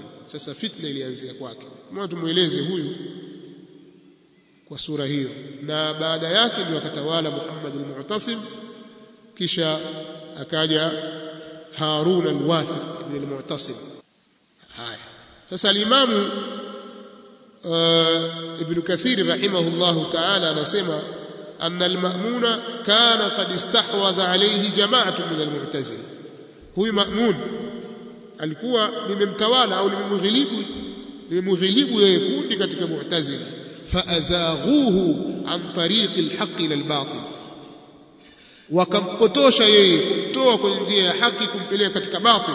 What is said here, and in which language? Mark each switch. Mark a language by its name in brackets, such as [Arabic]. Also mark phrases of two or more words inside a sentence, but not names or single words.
[Swahili] Sasa fitna ilianzia kwake. Mwa tumueleze huyu kwa sura hiyo, na baada yake ndio akatawala Muhammad al-Mu'tasim, kisha akaja Harun al-Wathiq ibn al-Mu'tasim. Haya, sasa [Arabic] al-Imam Ibn Kathir رحمه الله تعالى anasema أن المأمون كان قد استحوذ عليه جماعة من المعتزلة. [Swahili] Huyu Ma'mun alikuwa limemtawala au limemghilibu yeye kundi katika Mu'tazila, [Arabic] فأزاغوه عن طريق الحق إلى الباطل, [Swahili] wakampotosha yeye kumtoa kwenye njia ya haki kumpeleka katika batil.